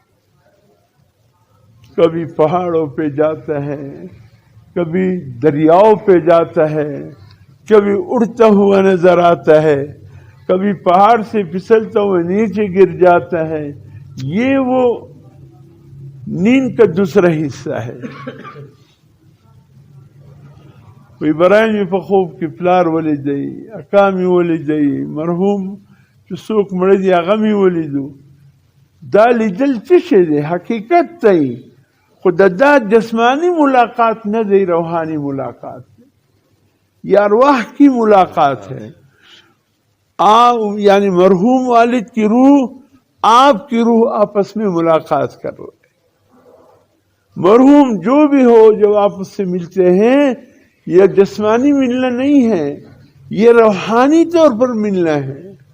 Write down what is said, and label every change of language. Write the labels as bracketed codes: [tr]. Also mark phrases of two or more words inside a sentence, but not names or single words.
[ur] کبھی پہاڑوں پہ جاتا ہے، کبھی دریاؤں پہ جاتا ہے، کبھی اڑتا ہوا نظر آتا ہے، کبھی پہاڑ سے پھسلتا ہوا نیچے گر جاتا ہے. یہ وہ نیند کا دوسرا حصہ ہے. [ps] ابراہیم په خوب کې پلار ولیدی، اکا مې ولیدی، مرحوم چې څوک مړه دي هغه مې ولیدو. دا لیدل څه شی دی؟ حقیقت دی، خو دا جسمانی ملاقات نه دی، روحانی ملاقات دی، [ur] یہ ارواح کی ملاقات ہے. آپ یعنی مرحوم والد کی روح آپ کی روح آپس میں ملاقات کر رہے. مرحوم جو بھی ہو جب آپ اس سے ملتے ہیں، یہ جسمانی ملنا نہیں ہے، یہ روحانی طور پر ملنا ہے.